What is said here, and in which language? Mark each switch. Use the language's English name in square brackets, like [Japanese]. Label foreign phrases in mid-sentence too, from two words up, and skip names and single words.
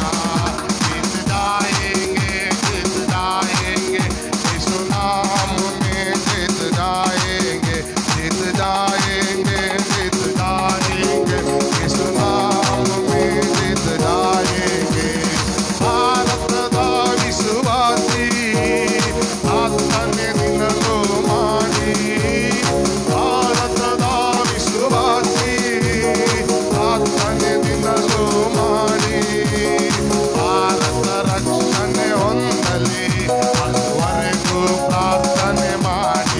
[Hindi] जीत जाएंगे, जीत जाएंगे यीशु नाम में, जीत जाएंगे, जीत जाएंगे, जीत जाएंगे यीशु नाम में, जीत जाएंगे। [Kannada] ಭಾರತದ ವಿಶ್ವಾಸಿ ಪ್ರಾರ್ಥನೆ ನಿನ್ನಲು ಮಾಡಿ, ಭಾರತದ ವಿಶ್ವಾಸಿ ಪ್ರಾರ್ಥನೆ ನಿನ್ನಲು ಮಾಡಿ। ಭಾರತ ರಕ್ಷಣೆ ಹೊಂದಲಿ ಅದುವರೆಗೂ ಪ್ರಾರ್ಥನೆ ಮಾಡಿ।